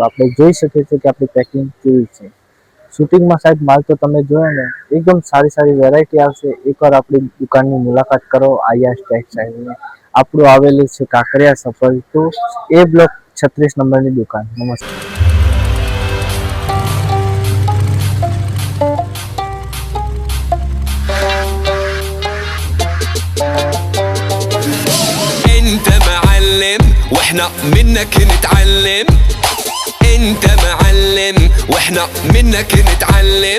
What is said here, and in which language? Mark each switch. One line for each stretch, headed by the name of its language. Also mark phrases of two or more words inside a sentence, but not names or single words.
Gujarati: આપણે જોઈ શકીએ છીએ કે આપણી પેકિંગ કેવી છે। શૂટિંગમાં સાહેબ માલ તો તમે જોયો ને, એકદમ સારી વેરાયટી આવશે। એકવાર આપણી દુકાનની મુલાકાત કરો। આયાસ ટેક્સટાઇલની આપણું આવેલું છે કાંકરિયા સફર 2 A બ્લોક 36 નંબરની દુકાન। નમસ્તે।
Arabic: انت معلم واحنا منك نتعلم، انت معلم واحنا منك نتعلم،